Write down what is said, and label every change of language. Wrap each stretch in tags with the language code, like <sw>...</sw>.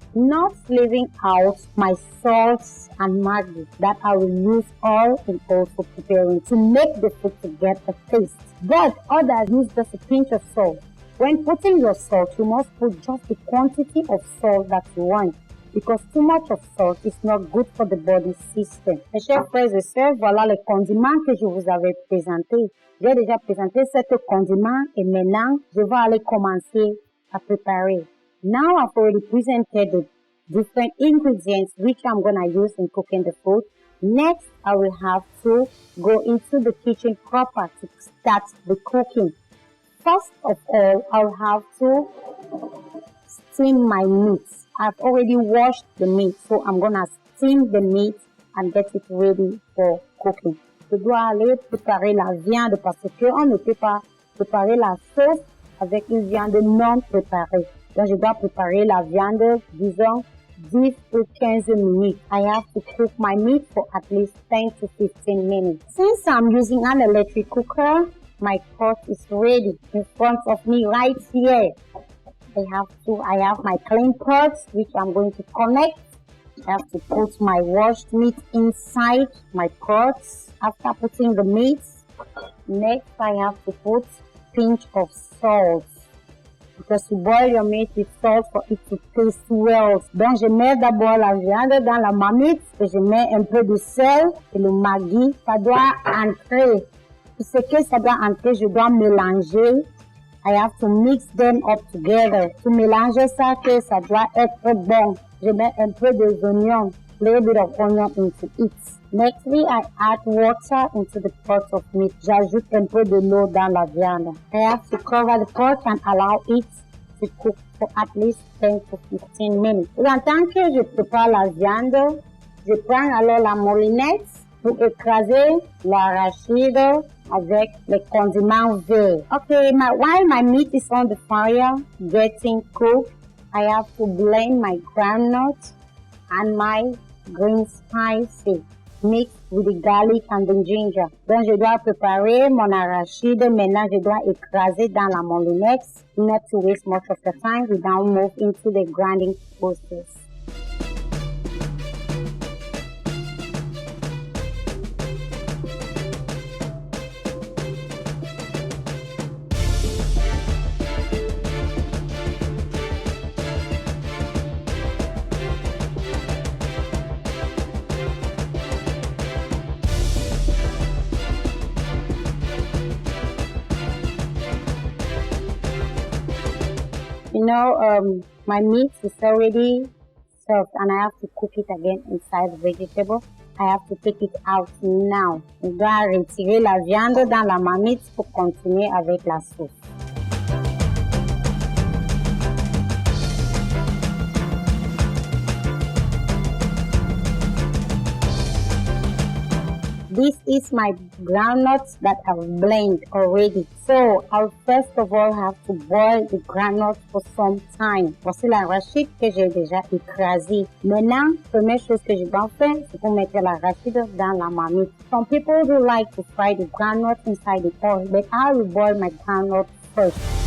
<en>Not leaving out my salts and maggi that I will use all in also preparing to make the food to get a taste. But others use just a pinch of salt. When putting your salt, you must put just the quantity of salt that you want, because too much of salt is not good for the body system.</en> <fr>Mes chers frères et sœurs, voilà les condiments que je vous avais présentés. J'ai déjà présenté ces condiments et maintenant, je vais aller commencer à préparer.</fr> <en>Now I've already presented the different ingredients which I'm going to use in cooking the food. Next, I will have to go into the kitchen proper to start the cooking. First of all, I'll have to steam my meat. I've already washed the meat, so I'm going to steam the meat and get it ready for cooking.</en> <fr>Je dois aller préparer la viande parce qu'on ne peut pas préparer la sauce avec une viande non préparée. Donc, je dois préparer la viande, disons,</fr> <en>10 to 15 minutes. I have to cook my meat for at least 10 to 15 minutes. Since I'm using an electric cooker, my pot is ready in front of me right here. I have my clean pots which I'm going to connect. I have to put my washed meat inside my pots. After putting the meat, next I have to put a pinch of salt. Because you boil your meat with salt for it to taste well.</en> <fr>Donc je mets d'abord la viande dans la marmite et je mets un peu de sel et le maggi. Ça doit entrer. Pour ce que ça doit entrer, je dois mélanger.</fr> <en>I have to mix them up together.</en> <fr>To mélanger ça que ça doit être bon. Je mets un peu de oignons,</fr> <en>a little bit of onion into it. Nextly, I add water into the pot of meat.</en> <fr>J'ajoute un peu de l'eau dans la viande.</fr> <en>I have to cover the pot and allow it to cook for at least 10 to 15 minutes.</en> <fr>Et en tant que je prépare la viande, je prends alors la moulinette pour écraser l'arachide avec les condiments verts.</fr> <en>Okay, while my meat is on the fire, getting cooked, I have to blend my groundnut and my green spices mixed with the garlic and the ginger.</en> <fr>Donc, je dois préparer mon arachide. Maintenant, je dois écraser dans la moulinette,</fr> <en>not to waste much of the time. We now move into the grinding process. You know, my meat is already served and I have to cook it again inside the vegetable. I have to take it out now. Je dois retirer la viande dans la marmite pour continuer avec la sauce. This is my groundnuts that I've blended already. So, I'll first of all have to boil the groundnuts for some time.</en> <fr>Voici l'arachide que j'ai déjà écrasé. Maintenant, première chose que je dois faire, c'est pour mettre l'arachide dans la marmite.</fr> <en>Some people do like to fry the groundnuts inside the oil, but I will boil my groundnuts first.</en>